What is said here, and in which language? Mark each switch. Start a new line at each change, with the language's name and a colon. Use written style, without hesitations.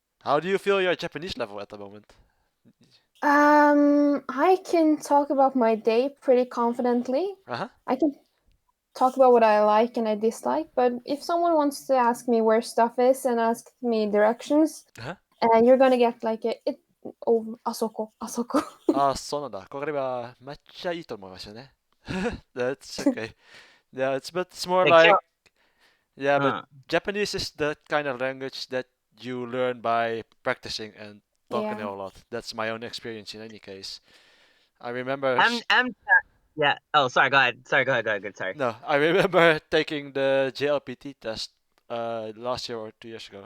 English: How do you feel your Japanese level at the moment? I can talk about my day pretty confidently. Uh-huh. I can talk about what I like and I dislike, but if someone wants to ask me where stuff is and ask me directions, Uh-huh. you're gonna get like asoko.
Japanese: そうなんだ。これはめっちゃいいと思いますよね。
English: That's okay. Yeah, it's more Like, like yeah, but uh, Japanese is the kind of language that you learn by practicing and talking Yeah. a lot. That's my own experience in any case. I remember yeah. Oh, sorry. Go ahead. Sorry. Good. Sorry. No, I remember taking the JLPT test last year or 2 years ago.